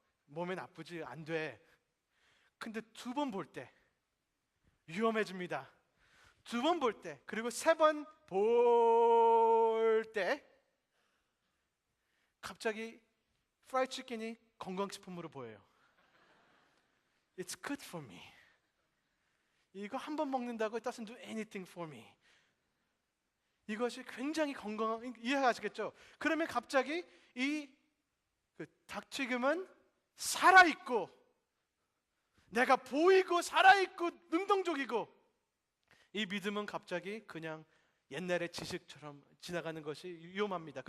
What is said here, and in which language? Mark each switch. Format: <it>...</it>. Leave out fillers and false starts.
<ko>몸에 나쁘지 안 돼. 근데 두 번 볼 때 위험해집니다. 두 번 볼 때 그리고 세 번 볼 때 갑자기 프라이드 치킨이 건강식품으로 보여요.</ko> <en>It's good for me.</en> <ko>이거 한 번 먹는다고</ko> <en>it doesn't do anything for me.</en> <ko>이것이 굉장히 건강한, 이해하시겠죠? 그러면 갑자기 그 닭튀김은 살아있고 내가 보이고 살아있고 능동적이고 이 믿음은 갑자기 그냥 옛날의 지식처럼 지나가는 것이 위험합니다.</ko>